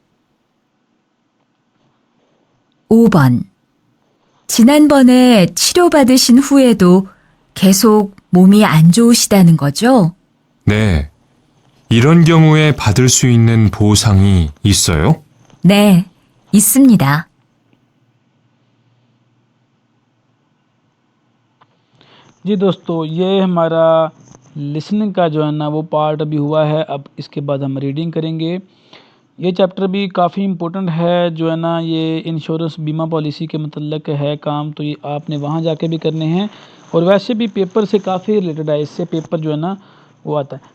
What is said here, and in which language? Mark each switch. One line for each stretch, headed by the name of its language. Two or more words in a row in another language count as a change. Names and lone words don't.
Korean: 5번 지난번에 치료받으신 후에도 계속 몸이 안 좋으시다는 거죠? 네. 이런 경우에 받을 수 있는 보상이 있어요? 네, 있습니다.
Hindi: जी दोस्तों ये हमारा लिसनिंग का जो है ना वो पार्ट अभी हुआ है। अब इसके बाद हम रीडिंग करेंगे। ये चैप्टर भी काफ़ी इम्पोर्टेंट है, जो है ना ये इंश्योरेंस बीमा पॉलिसी के मतलब है काम, तो ये आपने वहाँ जाके भी करने हैं और वैसे भी पेपर से काफ़ी रिलेटेड है, इससे पेपर जो है ना वो आता है।